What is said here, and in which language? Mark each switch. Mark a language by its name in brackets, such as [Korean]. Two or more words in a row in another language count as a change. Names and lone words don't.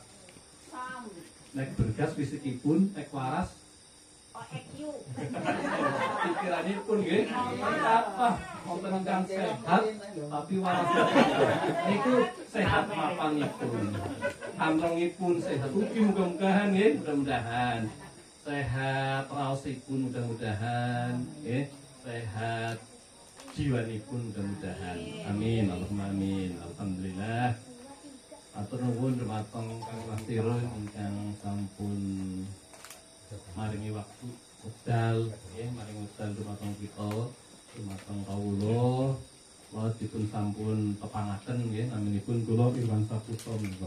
[Javanese] Nek bergas fisikipun, nek waras pikiranipun nggih. Apa wonten ingkang sehat tapi waras niku sehat mapanipun. Kantongipun sehat ugi mudah-mudahan nggih, mudah-mudahan sehat raosipun mudah-mudahan nggih, sehat jiwanipun mudah-mudahan. Amin, [Arabic] اللهم آمين. الحمد لله. [Javanese] Atur nuwun dumateng Kang Nasirun ingkang sampun maringi waktu wekdal nggih, maringi wekdal dumateng kita, dumateng kawula. Kula dipun sampun pepangaken nggih, naminipun kula Irwan Saputra menika.